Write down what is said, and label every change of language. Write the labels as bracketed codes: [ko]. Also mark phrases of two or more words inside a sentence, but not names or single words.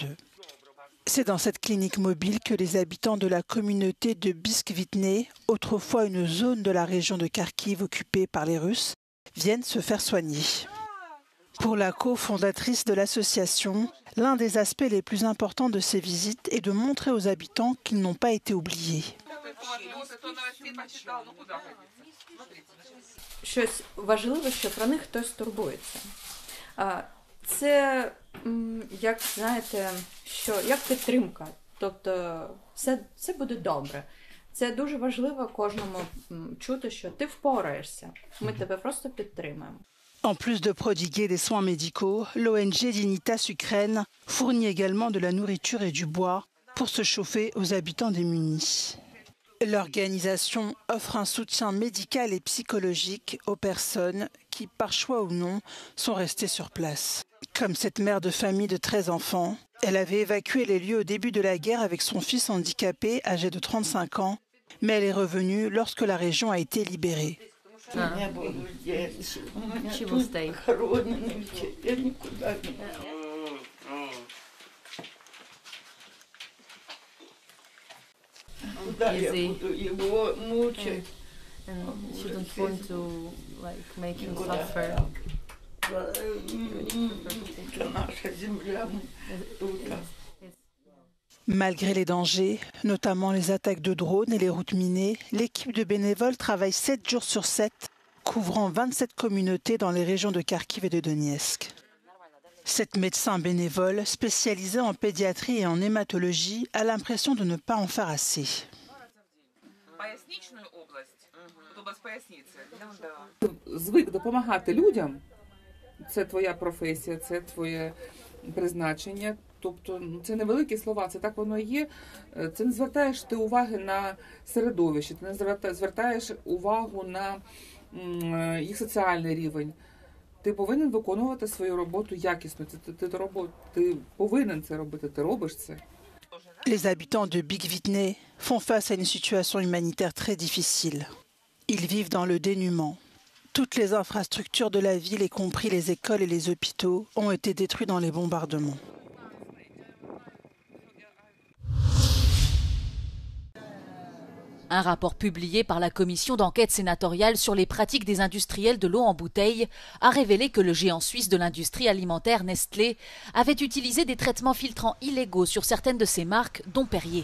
[fr] C'est dans cette clinique mobile que les habitants de la communauté de Biskvitne, autrefois une zone de la région de Kharkiv occupée par les Russes, viennent se faire soigner. Pour la cofondatrice de l'association, l'un des aspects les plus importants de ces visites est de montrer aux habitants qu'ils n'ont pas été oubliés. [uk] Щось важливе, що про них хтось турбується. Це, як знаєте, як підтримка. Тобто все буде добре. Це дуже важливо кожному чути, що ти впораєшся. Ми тебе просто підтримаємо. [fr] En plus de prodiguer des soins médicaux, l'ONG Dignitas Ukraine fournit également de la nourriture et du bois pour se chauffer aux habitants démunis. L'organisation offre un soutien médical et psychologique aux personnes qui, par choix ou non, sont restées sur place. Comme cette mère de famille de 13 enfants, elle avait évacué les lieux au début de la guerre avec son fils handicapé âgé de 35 ans, mais elle est revenue lorsque la région a été libérée. [en] She will stay. Easy. And she don't want to make him suffer. [fr] Malgré les dangers, notamment les attaques de drones et les routes minées, l'équipe de bénévoles travaille 7 jours sur 7, couvrant 27 communautés dans les régions de Kharkiv et de Donetsk. Cette médecin bénévole, spécialisée en pédiatrie et en hématologie, a l'impression de ne pas en faire assez. [uk] Звик допомагати людям. Це твоя професія, це твоє призначення. Тобто це не великі слова, це так воно є. Це не звертаєш ти уваги на середовище, ти не звертаєш увагу на їх соціальний рівень. Ти повинен виконувати свою роботу якісно. Ти повинен це робити, ти робиш це. [fr] Les habitants de Biskvitne font face à une situation humanitaire très difficile. Ils vivent dans le dénuement. Toutes les infrastructures de la ville, y compris les écoles et les hôpitaux, ont été détruites dans les bombardements. Un rapport publié par la commission d'enquête sénatoriale sur les pratiques des industriels de l'eau en bouteille a révélé que le géant suisse de l'industrie alimentaire Nestlé avait utilisé des traitements filtrants illégaux sur certaines de ses marques, dont Perrier.